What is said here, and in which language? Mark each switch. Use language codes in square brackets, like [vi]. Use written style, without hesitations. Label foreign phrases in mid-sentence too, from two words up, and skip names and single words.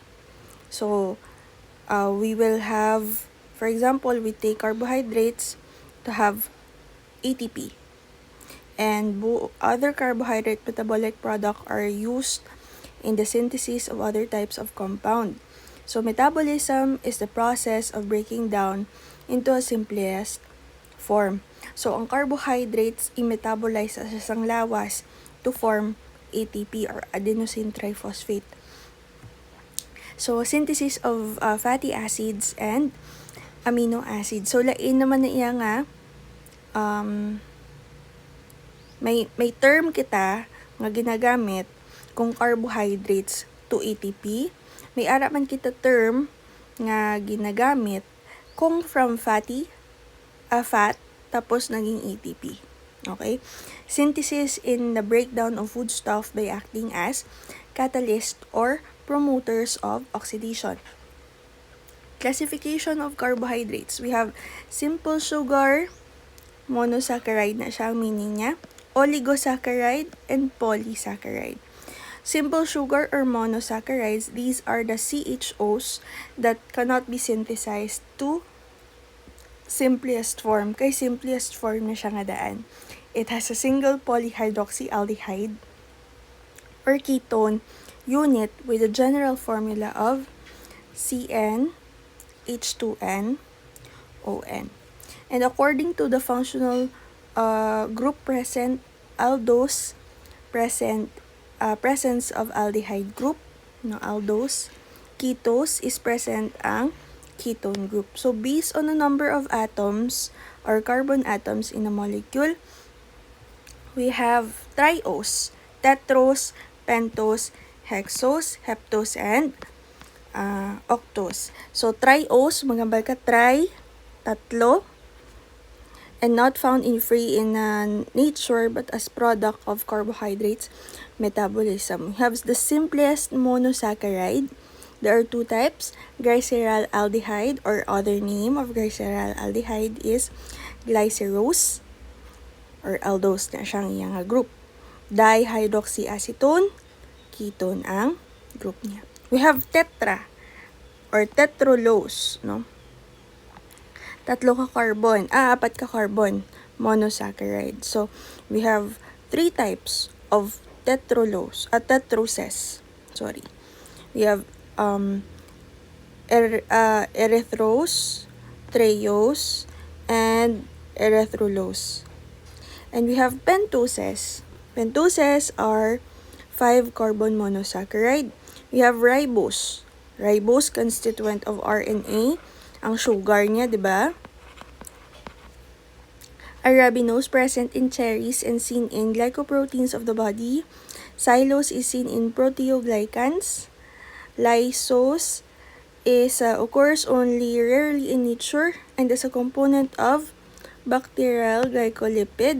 [en] So, we will have, for example, we take carbohydrates to have ATP. And other carbohydrate metabolic products are used in the synthesis of other types of compound. So metabolism is the process of breaking down into a simplest form. [hil] So ang carbohydrates i-metabolize sa isang lawas [en] to form ATP or adenosine triphosphate. So synthesis of fatty acids and amino acids. [hil] So lain naman na iya nga may term kita nga ginagamit kung [en] carbohydrates to ATP. [hil] May ara man kita term nga ginagamit kung [en] from fat [hil] tapos naging ATP. Okay? [en] Synthesis in the breakdown of foodstuff by acting as catalyst or promoters of oxidation. Classification of carbohydrates. We have simple sugar, monosaccharide [hil] na siya ang meaning niya, [en] oligosaccharide, and polysaccharide. Simple sugar or monosaccharides, these are the CHOs that cannot be synthesized to simplest form. [hil] Kay simplest form na siya nga daan. [en] It has a single polyhydroxyaldehyde or ketone unit with a general formula of CnH2nOn. And according to the functional group present, aldose presence of aldehyde group, no, aldose. Ketose is present ang ketone group. So based on the number of atoms or carbon atoms in a molecule, we have triose, tetrose, pentose, hexose, heptose, and octose. [hil] So triose, magambal ka tri, tatlo, [en] and not found in nature but as product of carbohydrates metabolism. We have the simplest monosaccharide. There are two types, glycerol aldehyde, or other name of glycerol aldehyde is glycerose or aldose [hil] na siyang iyang group. Dihydroxyacetone, ketone ang group niya. [en] We have tetra or tetrulose, no? [hil] Apat ka carbon monosaccharide. [en] So we have 3 types of tetroses. We have erythrose, treose, and erythrulose. And we have pentoses. Pentoses are 5-carbon monosaccharide. We have ribose. Ribose, constituent of RNA. [hil] Ang sugar niya, di ba? [en] Arabinose, present in cherries and seen in glycoproteins of the body. Xylose is seen in proteoglycans. Lysose occurs only rarely in nature and is a component of bacterial glycolipid.